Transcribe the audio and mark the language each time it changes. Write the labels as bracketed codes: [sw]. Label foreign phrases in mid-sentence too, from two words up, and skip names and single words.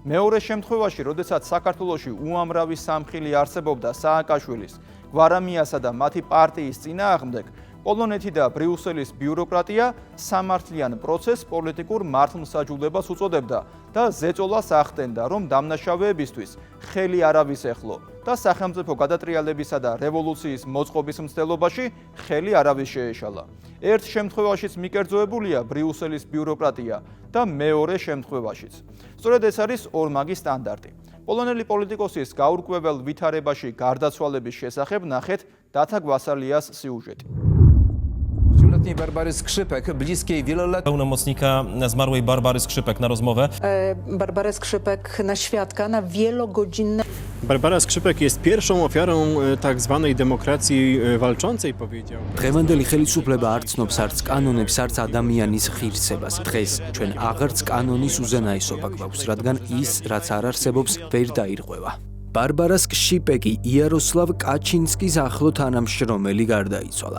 [ka] მეორე შემთხვევაში, როდესაც საქართველოში უამრავი სამხილი არსებობდა სააკაშვილის, გვარამიასა და მათი პარტიის წინააღმდეგ, პოლონეთი და ბრიუსელის ბიუროკრატია სამართლიან პროცესს პოლიტიკურ მართლმსაჯულებას უწოდებდა და ზეწოლას ახდენდა, რომ დამნაშავეებისთვის ხელი არ ავისეხლო და სახელმწიფო გადატრიალებისა და რევოლუციის მოწყობის მცდელობაში ხელი არავის შეეშალა. ერთ შემთხვევაშიც მიკერძოებულია ბრიუსელის ბიუროკრატია და მეორე შემთხვევაშიც. სწორედ ეს არის ორმაგი სტანდარტი. პოლონელი პოლიტიკოსის გაურკვეველ ვითარებაში გარდაცვალების შესახებ ნახეთ დათა გვასალიას sjużety. [pl] Barbary Skrzypek, bliskiej wieloletniej pełnomocnika zmarłej Barbary Skrzypek na rozmowę. Barbara Skrzypek na świadka, na wielogodzinne. Barbara Skrzypek jest pierwszą ofiarą tak zwanej demokracji walczącej, powiedział. [ka] დღევანდელი ხელისუფლება არ ცნობს არც კანონებს, არც ადამიანის ღირსებას. დღეს ჩვენ აღარც კანონის უზენაესობა გვაქვს, რადგან ის, რაც არ არსებობს, ვერ დაირღვევა. ბარბარა სკშიპეკი იაროსლავ კაჩინსკის ახლო თანამშრომელი გარდაიცვალა.